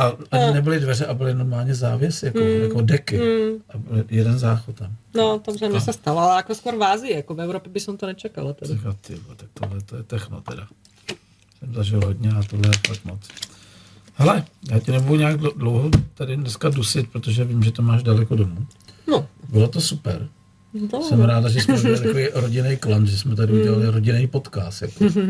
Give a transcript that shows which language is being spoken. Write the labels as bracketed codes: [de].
[cs] A nebyly dveře a byly normálně závěsy, jako deky. A byl jeden záchod tam. [sk] No, to mi se stalo, ale jako skôr v Ázii, jako v Evropě by som to nečakala. [cs] Tak tohle to je techno teda. Jsem zažil hodně a tohle je fakt moc. Hele, já tě nebudu nějak dlouho tady dneska dusit, protože vím, že to máš daleko domů. No. Bylo to super. No. Jsem ráda, že jsme udělali takový rodinný klan, že jsme tady udělali rodinný podcast. Jako.